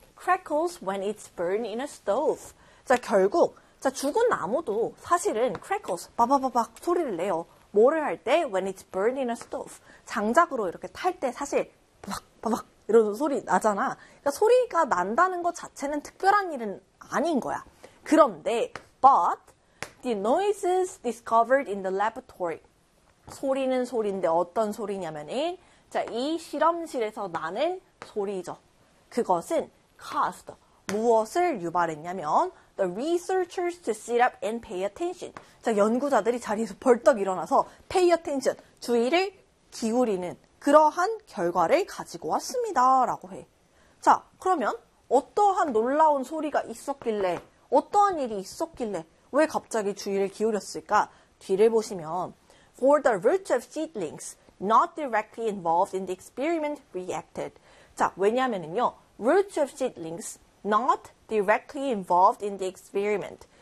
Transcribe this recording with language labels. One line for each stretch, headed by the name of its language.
English: crackles when it's burned in a stove.
Korean: 자, 결국 자, 죽은 나무도 사실은 crackles, 바바바박 소리를 내요. 뭐를 할 때?
English: When it's burned in a stove.
Korean: 장작으로 이렇게 탈 때 사실 바박, 바박 이런 소리 나잖아. 그러니까 소리가 난다는 것 자체는 특별한 일은 아닌 거야. 그런데,
English: but the noises discovered in the laboratory.
Korean: 소리는 소리인데 어떤 소리냐면은 자, 이 실험실에서 나는 소리죠. 그것은
English: caused.
Korean: 무엇을 유발했냐면
English: The researchers to sit up and pay attention.
Korean: 자, 연구자들이 자리에서 벌떡 일어나서 pay attention, 주의를 기울이는 그러한 결과를 가지고 왔습니다. 라고 해. 자, 그러면 어떠한 놀라운 소리가 있었길래, 어떠한 일이 있었길래 왜 갑자기 주의를 기울였을까? 뒤를 보시면
English: For the root of seedlings, not directly involved in the experiment reacted.
Korean: 자, 왜냐면은요,
English: root of seedlings, not directly involved in the experiment.